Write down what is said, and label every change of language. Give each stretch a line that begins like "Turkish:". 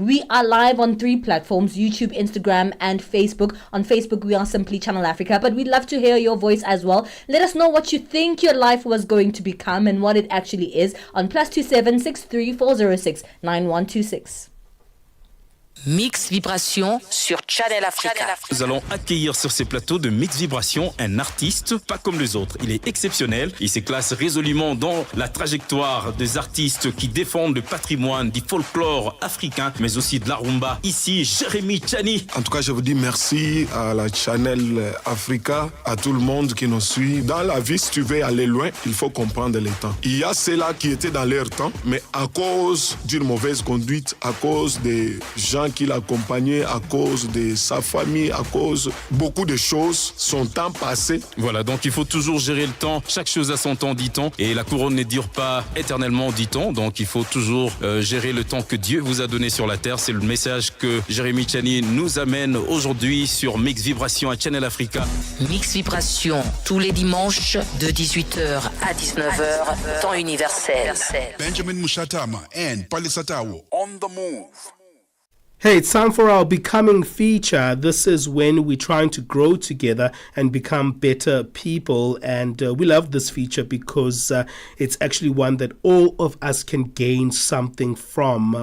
English: We are live on 3 platforms: YouTube, Instagram, and Facebook. On Facebook, we are simply Channel Africa, but we'd love to hear your voice as well. Let us know what you think your life was going to become and what it actually is on +27 63 406 9126.
French: Mix Vibration sur Channel Africa. Nous allons accueillir sur ces plateaux de Mix Vibration un artiste pas comme les autres. Il est exceptionnel. Il se classe résolument dans la trajectoire des artistes qui défendent le patrimoine du folklore africain, mais aussi de la rumba. Ici, Jérémy Tchani. En tout cas, je vous dis merci à la Channel Africa, à tout le monde qui nous suit. Dans la vie, si tu veux aller loin, il faut comprendre les temps. Il y a ceux-là qui étaient dans leur temps, mais à cause d'une mauvaise conduite, à cause des gens qui l'accompagnait, à cause de sa famille, à cause beaucoup de choses, son temps passé. Voilà, donc il faut toujours gérer le temps. Chaque chose a son temps, dit-on. Et la couronne ne dure pas éternellement, dit-on. Donc il faut toujours gérer le temps que Dieu vous a donné sur la terre. C'est le message que Jérémy Tchani nous amène aujourd'hui sur Mix Vibration à Channel Africa. Mix Vibration, tous les dimanches de 18h à 19h, temps universel.
English: Benjamin Moshatama and Palesa on the move. Hey, it's time for our Becoming feature. This is when we're trying to grow together and become better people. And we love this feature because it's actually one that all of us can gain something from.